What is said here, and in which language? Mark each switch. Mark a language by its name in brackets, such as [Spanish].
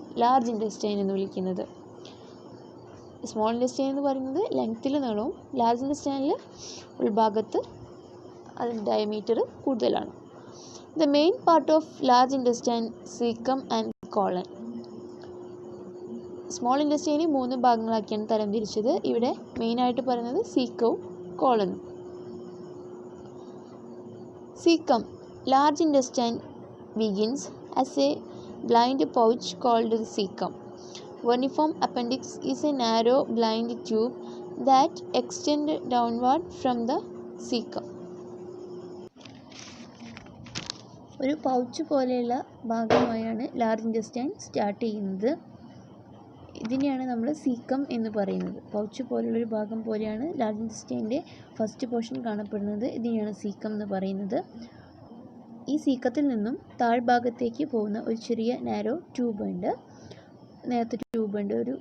[Malayalam] Large intestine എന്ന് വിളിക്കുന്നത്. Small intestine എന്ന് പറയുന്നത് ലെങ്ത്തിൽ നീളവും, ലാർജ് ഇൻറ്റസ്റ്റൈനിൽ ഉൾഭാഗത്ത് അതിൻ്റെ ഡയമീറ്റർ കൂടുതലാണ്. [English] The main part of large intestine caecum and colon. [Malayalam] Small ഇൻറ്റസ്റ്റൈനെ 3 ഭാഗങ്ങളാക്കിയാണ് തരംതിരിച്ചത്. ഇവിടെ മെയിനായിട്ട് പറയുന്നത് സീക്കവും കോളനും. [English] Cecum. Large intestine begins as a blind pouch called the cecum. Vermiform appendix is a narrow blind tube that extends downward from the cecum. [Malayalam] ഒരു pouch പോലെയുള്ള ഭാഗമായാണ് large intestine start ചെയ്യുന്നത്. ഇതിനെയാണ് നമ്മൾ caecum എന്ന് പറയുന്നത്. പൗച്ച് പോലുള്ളൊരു ഭാഗം പോലെയാണ് ലാർജ് ഇൻറ്റസ്റ്റൈൻ്റെ ഫസ്റ്റ് പോർഷൻ കാണപ്പെടുന്നത്. ഇതിനെയാണ് സീക്കം എന്ന് പറയുന്നത്. ഈ സീക്കത്തിൽ നിന്നും താഴ്ഭാഗത്തേക്ക് പോകുന്ന ഒരു ചെറിയ നാരോ ട്യൂബുണ്ട്. നേരത്തെ ട്യൂബുണ്ട്.